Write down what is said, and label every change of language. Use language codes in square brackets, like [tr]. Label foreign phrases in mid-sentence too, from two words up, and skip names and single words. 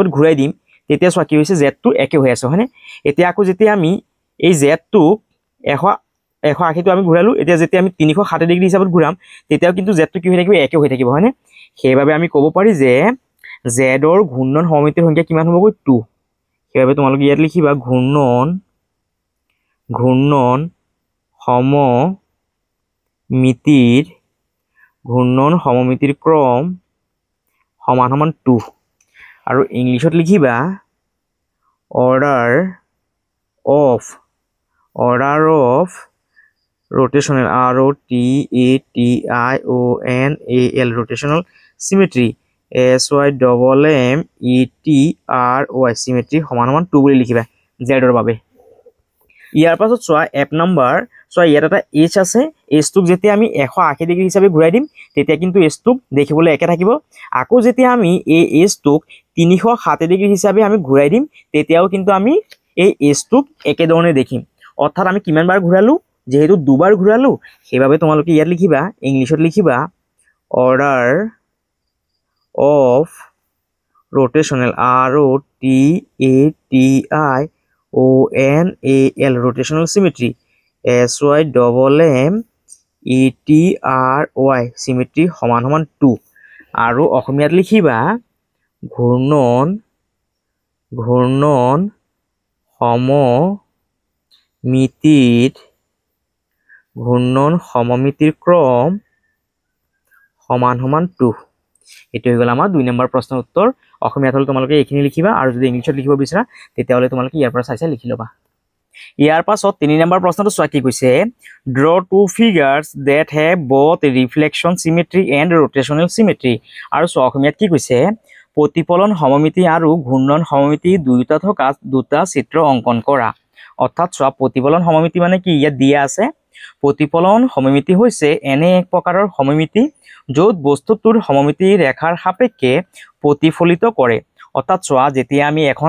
[as] ঘূৰাই দিম তেতিয়া চোৱা কি হৈছে z টো একে হৈ আছে হয়নে এতিয়া আকৌ যেতিয়া আমি এই z টোক 180 টো আমি ঘূৰালো এতিয়া যেতিয়া আমি 360 ডিগ্ৰী হিচাপত ঘূৰাম তেতিয়াও কিন্তু z টো কি হৈ থাকিব একে হৈ থাকিব হয়নে সেইবাবে আমি ক'ব পাৰি যে z ৰ ঘূৰ্ণন সমমিতিৰ সংখ্যা কিমান হ'ব 2 সেইবাবে তোমালোকে ইয়াত লিখিবা ঘূৰ্ণন সমমিতিৰ ক্ৰম সমান সমান 2 আৰু ইংলিশত লিখিবা [en] order of rotational ROTATIONAL rotational symmetry SYMMETRY [as] symmetry সমান সমান 2 বুলি লিখিবা z ৰ বাবে ইয়াৰ পাছত চোৱা এপ নাম্বাৰ চোৱা ইয়াত এটা h আছে h টোক যেতিয়া আমি 180 ডিগ্ৰী হিচাপে ঘূৰাই দিম তেতিয়া কিন্তু h টোক দেখিবলৈ একে থাকিব আকৌ যেতিয়া আমি এই h টোক 360 ডিগ্ৰী হিচাপে আমি ঘূৰাই দিম তেতিয়াও কিন্তু আমি এই h টোক একে ধৰণে দেখিম অৰ্থাৎ আমি কিমান বাৰ ঘূৰালো যেহেতু দুবাৰ ঘূৰালো সেইবাবে তোমালোকে ইয়াত লিখিবা ইংলিশত লিখিবা order [en] of rotational ROTATIONAL rotational symmetry SYMMETRY [as] symmetry সমান সমান 2 আৰু অসমীয়াত লিখিবা ঘূৰ্ণন সমমিতিৰ ক্ৰম সমান সমান 2 এটো হৈ গ'ল আমাৰ 2 নম্বৰ প্ৰশ্নৰ উত্তৰ অসমীয়াত হল তোমালোকে এইখিনি লিখিবা আৰু যদি ইংলিশত লিখিব বিচাৰা তেতিয়া হলে তোমালোকে ইয়াৰ পৰা চাই লিখি লবা ইয়াৰ পাছত 3 নম্বৰ প্ৰশ্নটো চোৱা কি কৈছে [en] draw two figures that have both reflection symmetry and rotational symmetry [as] আৰু চোৱা অসমীয়াত কি কৈছে প্ৰতিফলন সমমিতি আৰু ঘূৰ্ণন সমমিতি দুয়োটা থকা দুটা চিত্ৰ অংকন কৰা অৰ্থাৎ চোৱা প্ৰতিফলন সমমিতি মানে কি ইয়াত দিয়া আছে প্ৰতিফলন সমমিতি হৈছে এনে এক প্ৰকাৰৰ সমমিতি য'ত বস্তুটোৰ সমমিতি ৰেখাৰ সাপেক্ষে প্ৰতিফলিত কৰে অৰ্থাৎ চোৱা যেতিয়া আমি এখন